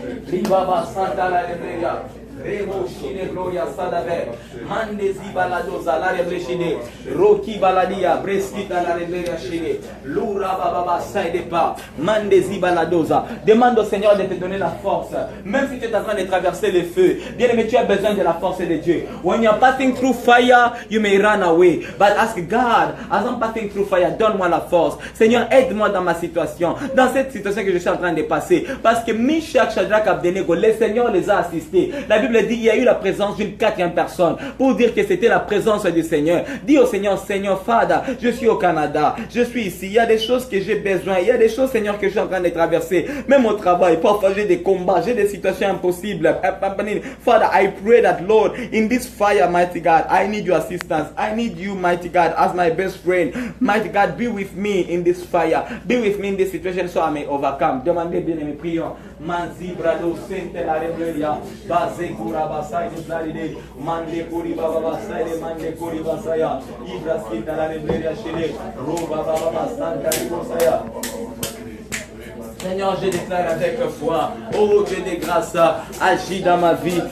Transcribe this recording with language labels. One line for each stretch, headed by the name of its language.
French: Ribaba Santa la Rebreya. Remo Shine Gloria Sadave, Mande Zibaladoza, la Rebleshide, Roki Baladia, Breskita la Rebreya Shine, Lura Baba Saidepa, Mande Zibaladoza. Demande au Seigneur de te donner la force, même si tu es en train de traverser le feu. Bien aimé, tu as besoin de la force de Dieu.
English: When you are passing through fire, you may run away. But ask God, as I'm passing through fire,
French: donne-moi la force. Seigneur, aide-moi dans ma situation, dans cette situation que je suis en train de passer. Parce que Meshach, Shadrach, Abednego, le Seigneur les a assistés. La Bible dit il y a eu la présence d'une quatrième personne pour dire que c'était la présence du Seigneur. Dis au Seigneur, Seigneur, Father, je suis au Canada, je suis ici, il y a des choses que j'ai besoin, il y a des choses, Seigneur, que je suis en train de traverser, même au travail, parfois j'ai des combats, j'ai des situations impossibles.
English: Father, I pray that, Lord, in this fire, mighty God, I need your assistance, I need you, mighty God, as my best friend. Mighty God, be with me in this fire, be with me in this situation so I may overcome.
French: Demandez bien aimé, prions. Manzi brado sente la rebellia, base cura basai de claride, mande curi baba basai de mande curi basaya, ibraskita la rebellia chile, roba baba santa ribosaya. Seigneur, je déclare avec foi, oh Dieu de grâce, agis dans ma vie.